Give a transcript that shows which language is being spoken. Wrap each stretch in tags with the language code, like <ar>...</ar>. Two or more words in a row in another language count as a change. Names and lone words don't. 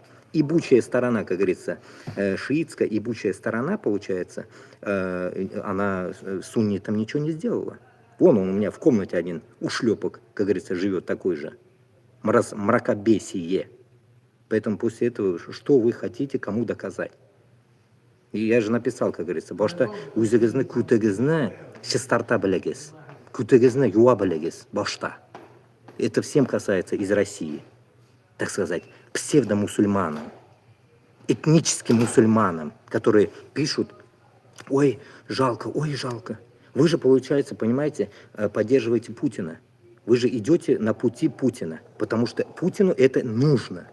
<ru>Ибучая сторона, как говорится, шиитская, ибучая сторона, получается, она суннитам ничего не сделала. Вон он у меня в комнате один ушлепок, как говорится, живет такой же. Мракобесие. Поэтому после этого, что вы хотите кому доказать? И я же написал, как говорится,</ru> <tt>башта үзегезне күтегезне сестарта белегез, күтегезне юа белегез, башта.</tt> <ru>Это всем касается из России, так сказать, псевдомусульманам. этническим мусульманам, которые пишут: ой, жалко, ой, жалко. Вы же, получается, понимаете, поддерживаете Путина. Вы же идете на пути Путина, потому что Путину это нужно.</ru>